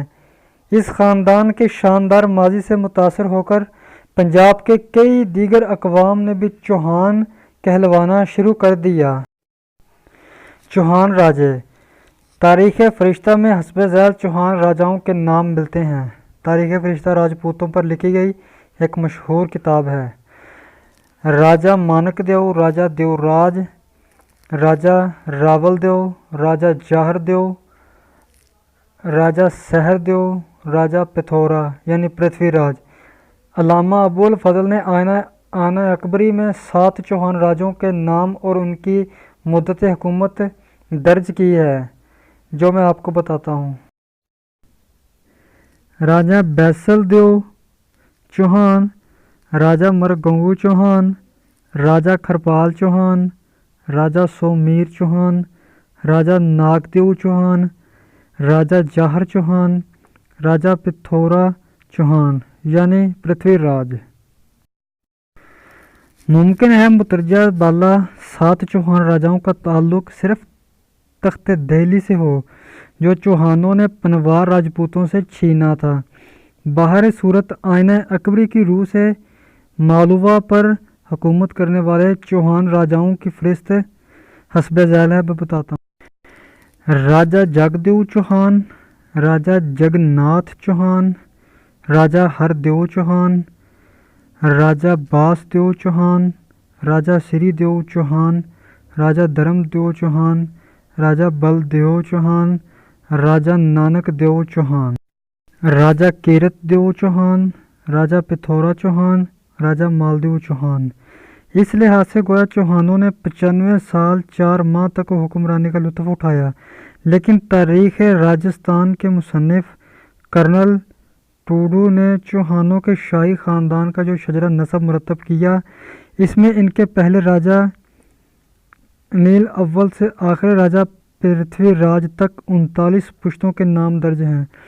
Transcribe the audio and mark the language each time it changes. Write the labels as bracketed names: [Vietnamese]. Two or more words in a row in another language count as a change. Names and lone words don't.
[Urdu] اس خاندان کے شاندار ماضی سے متاثر ہو کر پنجاب کے کئی دیگر اقوام نے بھی چوہان کہلوانا شروع کر دیا۔ چوہان راجے تاریخ فرشتہ میں حسب ذیل چوہان راجاؤں کے نام ملتے ہیں۔ تاریخ فرشتہ راجپوتوں پر لکھی گئی ایک مشہور کتاب ہے۔ راجا مانک دیو، راجا دیوراج، راجا راول دیو، راجا جاہر دیو، راجا سہر دیو، راجا پتھورا یعنی پرتھوی راج۔ علامہ ابو الفضل نے آئینہ اکبری میں 7 چوہان راجوں کے نام اور ان کی مدت حکومت درج کی ہے، جو میں آپ کو بتاتا ہوں۔ راجا بیسل دیو چوہان، راجا مرگنگو چوہان، راجا کھرپال چوہان، راجا سومیر چوہان، راجا ناگدیو چوہان، راجا جاہر چوہان، راجا پتھورا چوہان یعنی پرتھوی راج۔ ممکن ہے مترجہ بالا 7 چوہان راجاؤں کا تعلق صرف تخت دہلی سے ہو، جو چوہانوں نے پنوار راجپوتوں سے چھینا تھا۔ باہر صورت آئینہ اکبری کی روح سے مالوا پر حکومت کرنے والے چوہان راجاؤں کی فہرست حسب ذیل ہے، میں بتاتا ہوں۔ راجا جگدیو چوہان، راجا جگناتھ چوہان، راجا ہردیو چوہان، راجا باس دیو چوہان، راجا سری دیو چوہان، راجا دھرم دیو چوہان، راجا بل دیو چوہان، راجا نانک دیو چوہان، راجا کیرت دیو چوہان، راجا پتھورا چوہان، راجا مالدیو چوہان۔ اس لحاظ سے گویا چوہانوں نے 95 سال 4 ماہ تک حکمرانی کا لطف اٹھایا، لیکن تاریخ راجستھان کے مصنف کرنل ٹوڈو نے چوہانوں کے شاہی خاندان کا جو شجرہ نسب مرتب کیا، اس میں ان کے پہلے راجا انیل اول سے آخری راجا پرتھوی راج تک 39 پشتوں کے نام درج ہیں۔